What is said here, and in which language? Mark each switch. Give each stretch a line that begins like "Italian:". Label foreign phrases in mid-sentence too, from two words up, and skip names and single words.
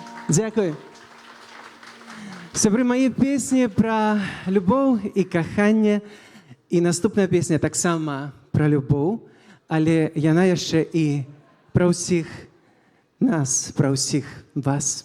Ukrainian: Дякую.
Belarusian: Сябры,
Ukrainian: мої пісні про любов і кохання. І наступна пісня так само про любов, але
Belarusian: яна яшчэ і
Ukrainian: про всіх нас, про всіх вас.